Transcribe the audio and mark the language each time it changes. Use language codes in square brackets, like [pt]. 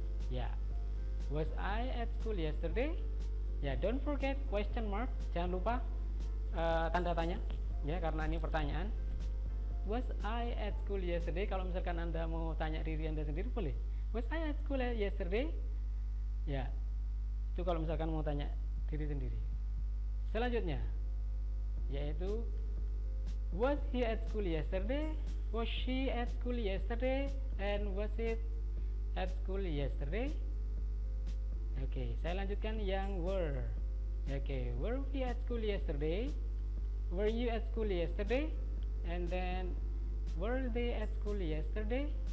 [en] Ya, was I at school yesterday? Ya, don't forget question mark, jangan lupa tanda tanya ya, karena ini pertanyaan. Was I at school yesterday? [id] Kalau misalkan Anda mau tanya diri Anda sendiri boleh. [en] Was I at school yesterday? [id] Ya, itu kalau misalkan mau tanya diri sendiri. Selanjutnya yaitu was he at school yesterday? [en] Was she at school yesterday? And was it at school yesterday? [id] Oke, saya lanjutkan yang were. [en] Oke, were we at school yesterday? Were you at school yesterday? And then were they at school yesterday?